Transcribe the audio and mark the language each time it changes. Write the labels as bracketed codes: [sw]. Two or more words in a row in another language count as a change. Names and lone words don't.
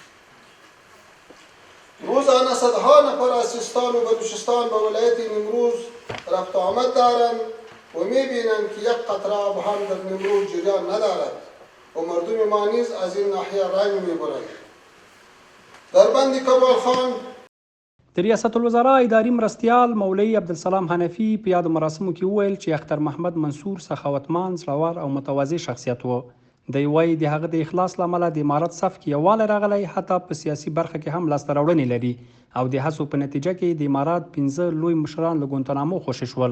[fa] روزانه صدها نفر از سیستان و بلوچستان به ولایت نمروز رفت آمد دارند و می بینند که یک قطره آب هم در نمروز جریان ندارد و مردم ما نیز از این ناحیه رنج می برند. در بند کمال خان [ps] د ریاست الوزرا اداري مرستیال مولوي عبدالسلام حنفي په یادو مراسمو کې وویل چې اختر محمد منصور سخاوتمند زړور او متواضع شخصیت و. دی وایي د هغه د اخلاص له امله د امارت صف کې یووالی راغلی حتی په سیاسي برخه کې هم لاسته راوړنې لري او د هڅو په نتیجه کې د امارات 15 لوی مشران له ګوانتانامو خوشي شول.